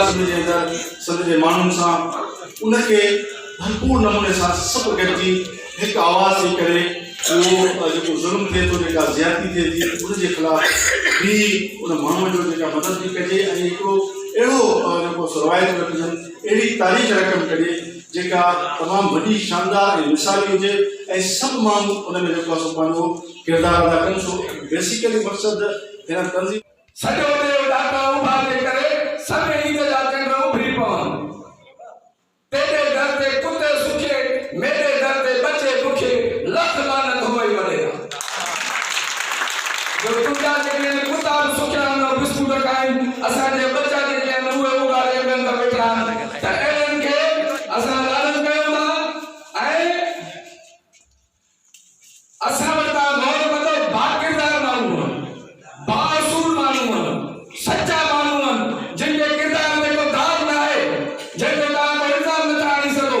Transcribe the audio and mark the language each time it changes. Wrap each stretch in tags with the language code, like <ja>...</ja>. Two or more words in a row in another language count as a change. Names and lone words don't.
<sd>सॼे माण्हुनि सां उनखे भरपूर नमूने सां सभु गॾिजी हिकु आवाज़ थी करे उहो जेको ज़ुल्म थिए थो जेका ज़्यादती थिए थी उनजे ख़िलाफ़ बि उन माण्हूअ जो जेका मदद बि कजे ऐं हिकिड़ो अहिड़ो जेको रवायत रखजनि अहिड़ी तारीख़ रक़म कजे जेका तमामु वॾी शानदार ऐं मिसाली हुजे ऐं सभु माण्हू उन में जेको आहे पंहिंजो किरदारु अदा कनि। सो बेसिकली मक़सदु हिन तंज़ीम सॼो ॾींहुं ॾाका उभा थी करे सभु ईद जा चंड उभरी पवनि। तेरे दर ते कुते सुखे मेरे दर ते बचे भुखे लख लानत होई वॾेरा। जो तुंहिंजा जेके कुता सुखिया आहिनि बिस्कुट खाइनि असांजे बच्चा जेके आहिनि उहे उगाड़े ॿियनि खां वेठा आहिनि त अहिड़नि खे असां लानत कयूं था ऐं असां वटि गौर कंदो बाकिरदार माण्हू आहिनि बासूल माण्हू आहिनि सच्चा माण्हू आहिनि जिन जे किरदार में को दाग न आहे जंहिंजो तव्हां को इल्ज़ाम नथा आणे सघो।</sd>